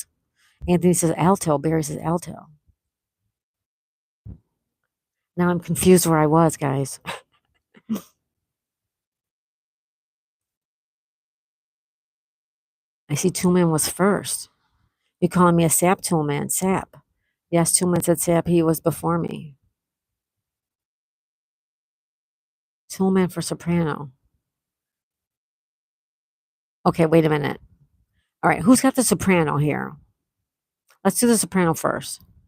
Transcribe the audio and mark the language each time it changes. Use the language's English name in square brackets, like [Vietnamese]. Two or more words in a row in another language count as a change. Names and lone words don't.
[English] Anthony says alto. Barry says alto. Now I'm confused where I was, guys. I see Toolman was first. You calling me a sap, Toolman? Sap. Yes, Toolman said sap. He was before me. Toolman for soprano. Okay, wait a minute. All right, who's got the soprano here? Let's do the soprano first.